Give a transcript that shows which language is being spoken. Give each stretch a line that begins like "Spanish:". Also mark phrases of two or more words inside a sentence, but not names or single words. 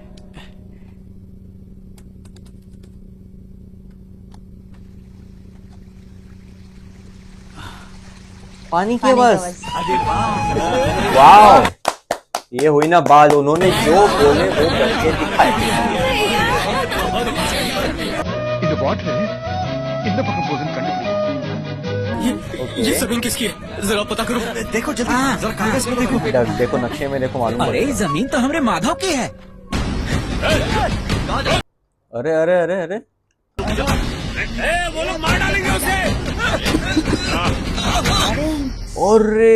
Hindi: पानी की पानी का आवाज। आवाज। वाह, ये हुई ना बात, उन्होंने जो बोले वो करके दिखाए।
Tamil: இந்த வாட்டர் இந்த பக்கம் போகுதுன்னு கண்டுபிடிக்கும்
Hindi: ये जमीन किसकी है? जरा पता करो। देखो जल्दी, जरा कागज में देखो। देखो नक्शे में देखो, मालूम अरे पड़ेगा। जमीन तो हमरे माधव की है। अरे अरे अरे अरे, वो लोग मार डालेंगे उसे। अरे